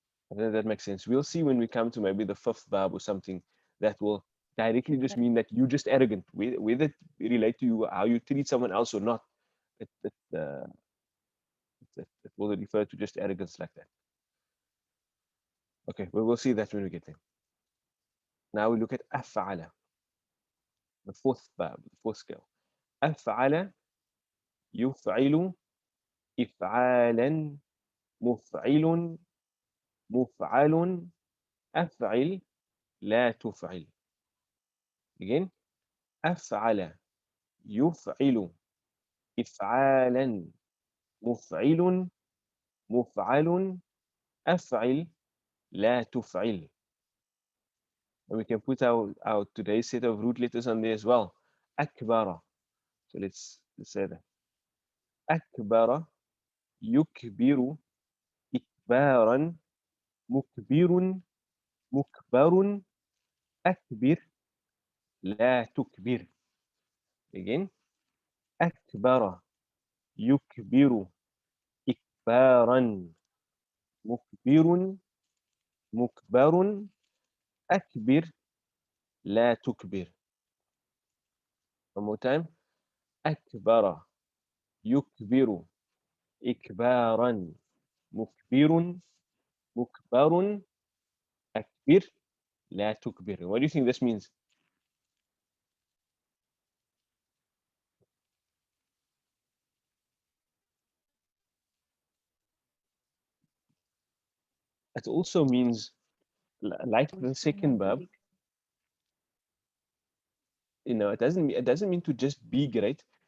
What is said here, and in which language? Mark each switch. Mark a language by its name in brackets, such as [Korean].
[English] I don't know if that makes sense. We'll see when we come to maybe the fifth verb or something that will directly just mean that you're just arrogant, whether it relate to you, how you treat someone else or not. It, it, uh, it will refer to just arrogance like that. Okay, we'll see that when we get there. Now we look at af'ala, the fourth verb, the fourth scale. [Arabic] أفعل يفعل إفعالا مفعل مفعل أفعل لا تفعل. [English] Again, [Arabic] أفعل يفعل إفعالا مفعل مفعل أفعل لا تفعل. [English] And we can put our today's set of root letters on there as well. أكبر. So let's say that. [Arabic] أكبر يكبر إكبارا مكبر مكبر أكبر لا تكبر. [English] Again, [Arabic] أكبر يكبر إكبارا مكبر مكبر أكبر لا تكبر. [English] One more time. [Arabic] أكبر يكبر إكبارا مكبر مكبر أكبر لا تكبر. [English] What do you think this means? It also means, like the second verb, it doesn't mean to just be great.